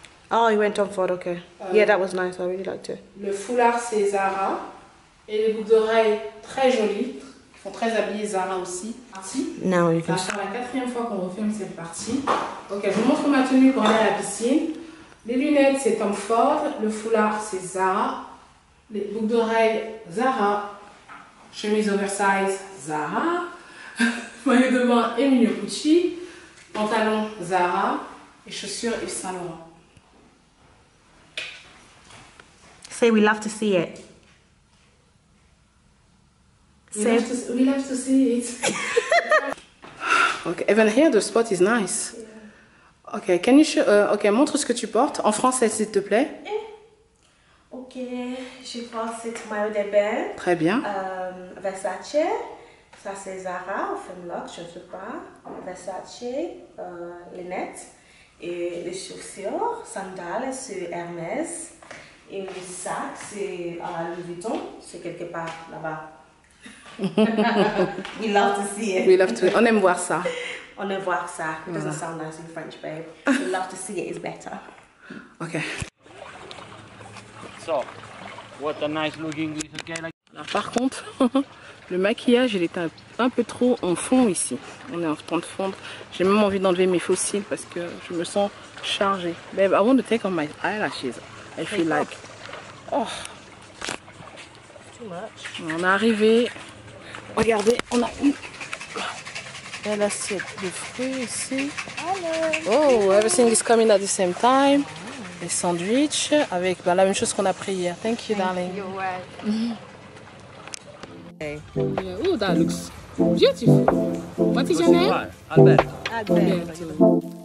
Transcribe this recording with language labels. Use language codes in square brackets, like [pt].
[en] Oh, you went Tom Ford, okay. Yeah, that was nice, I really liked it. [fr] Le foulard, c'est Zara. Et les boucles d'oreilles, très jolies. Ils font très habillés, Zara aussi. [en] Now you [fr] Ça [en] can... [fr] va faire la 4e fois qu'on refilme cette partie. Ok, je vous montre ma tenue pour aller à la piscine. Les lunettes, c'est Tom Ford. Le foulard, c'est Zara. Les boucles d'oreilles, Zara. Chemise oversize, Zara. Maillot de bain, Emilio Pucci. Pantalon, Zara. Et chaussures, Yves Saint Laurent. [en] Say we love to see it. We love to see it. Okay, even here the spot is nice. Yeah. Okay, can you show, okay, [fr] montre ce que tu portes en français s'il te plaît. Ok, je porte cette maillot de bain. Très bien. Versace, ça c'est Zara, Femlock, je ne sais pas. Versace, lunettes et les chaussures, sandales, c'est Hermès. Et le sac, c'est Louis Vuitton, c'est quelque part là-bas. [en] We love to see it. We love to. [fr] On aime voir ça. On aime voir ça. [en] It doesn't sound nice in French, babe. We love to see it is better. Okay. So, what a nice looking is okay like. [fr] Alors, par contre, le maquillage, il est un peu trop en fond ici. On est en train de fondre. J'ai même envie d'enlever mes faux cils parce que je me sens chargée. [en] Babe, I want to take off my eyelashes. I feel like... Oh. Too much. [fr] On est arrivé. Regardez, on a une... Il y a l'assiette de fruits ici. [en] Oh, everything is coming at the same time. [fr] Les sandwichs avec la même chose qu'on a pris hier. [en] Thank you, darling. You're welcome. Oh, that looks beautiful. What is your name? Albert. Alberto.